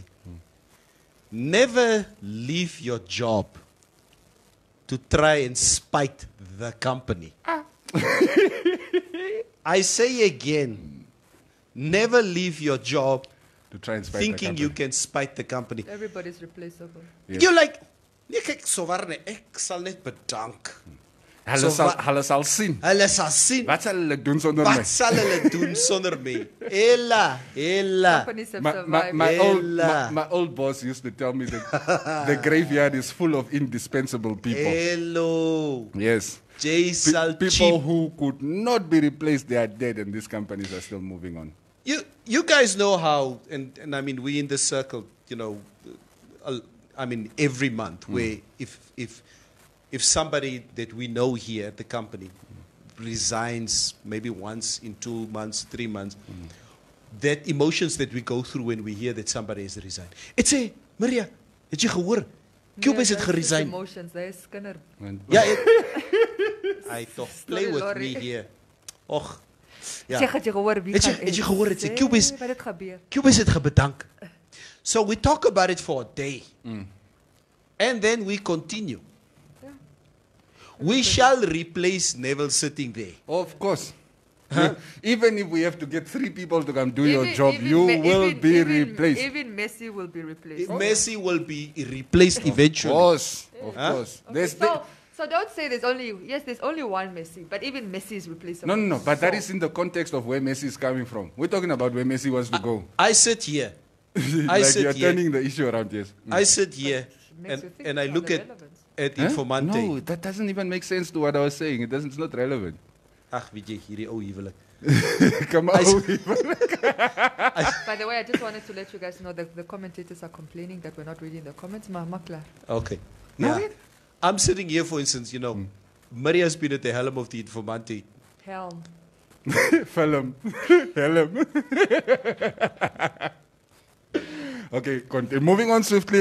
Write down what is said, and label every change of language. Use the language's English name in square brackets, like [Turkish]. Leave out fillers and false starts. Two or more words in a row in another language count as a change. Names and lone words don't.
[English] Never leave your job to try and spite the company. I say again, never leave your job To try and spite the thinking you company. can spite the company. Everybody's replaceable. Yes. You're like, [Afrikaans] nee, kyk, sowaar nee, ek sal net bedank. Hulle So sal sien. Hulle sal sien. Wat sal hulle doen sonder my? Wat sal hulle doen sonder my? Ella. [English] Companies have survived. My old boss used to tell me that the graveyard is full of indispensable people. Hello. Yes. [Afrikaans] Jay sal [English] People cheap. who could not be replaced, they are dead, and these companies are still moving on. You guys know how, and I mean, we in this circle, I mean, every month, where if somebody that we know here at the company resigns maybe once in 2 months, 3 months, that emotions that we go through when we hear that somebody has resigned. It's a, [Afrikaans] Maria, het jy gehoor? Cubase het geresign. [English] Emotions, they skinder. Ja, I toch play Sorry, with Laurie. me here. Och. Ja. [Afrikaans] Zeg, het jy gehoor wie Het jy- gaan het jy en gehoor, het sê, sê Cubase- wat het gebeur? Cubase het gebedank. [English] So we talk about it for a day. And then we continue. We shall replace Neville sitting there. Of course. Even if we have to get 3 people to come do your job, even you Me- will even- be even- replaced. Even Messi will be replaced. Messi will be replaced eventually. Of Huh? course. Okay, There's so don't say there's only one Messi, but even Messi is replaceable. no, but that So- is in the context of where Messi is coming from. We're talking about where Messi wants to go. I sit here. Like sit you're here. turning the issue around, yes. I sit here makes you think and I about look the at relevance. Huh? Informante. No, that doesn't even make sense to what I was saying. It's not relevant. [Afrikaans] Ag, weet jy, hierdie ou huwelik. [English] Come on. By the way, I just wanted to let you guys know that the commentators are complaining that we're not reading the comments. Makla. Okay. No, Yeah. wait. I'm sitting here, for instance, Maria's been at the helm of the Informante. Helm. Film. Helm. Okay, moving on swiftly.